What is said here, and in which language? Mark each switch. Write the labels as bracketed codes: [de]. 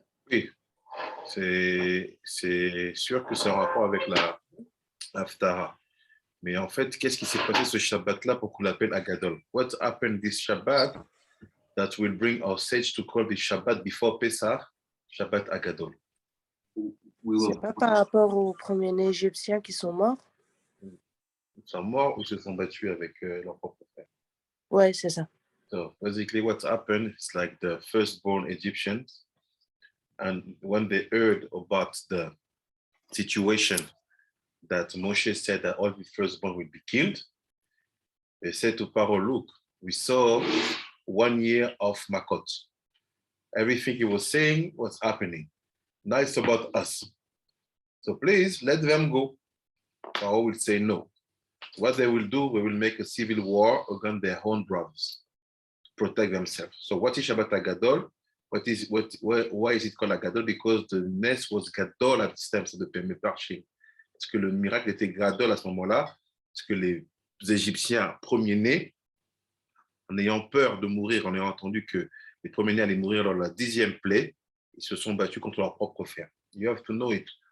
[fr] Oui, c'est sûr que c'est en rapport avec la Haftarah. Mais en fait, qu'est-ce qui s'est passé ce Shabbat-là pour qu'on l'appelle Agadol? [en] What happened this Shabbat that will bring our sage to call the Shabbat before Pesach Shabbat Agadol? [fr] C'est pas par rapport aux premiers-nés égyptiens qui sont morts? Ils sont morts ou se sont battus avec leur propre frère? Ouais, c'est ça. [en] So basically what happened is like the firstborn Egyptians, and when they heard about the situation that Moshe said that all the firstborn will be killed, they said to Pharaoh, look, we saw 1 year of Makot. Everything he was saying was happening. Now it's about us. So please let them go. Pharaoh will say no. What they will do, they will make a civil war against their own brothers to protect themselves. So what is Shabbat Agadol? Why is it called Agadol? Because the nest was Gadol at the steps of the Parshim. [fr] Parce que le miracle était Gadol à ce moment-là, parce que les Égyptiens premiers-nés, en ayant peur de mourir, en ayant entendu que les premiers-nés allaient mourir dans la 10e plaie, ils se sont battus contre leur propre frère. [en] You have to know it.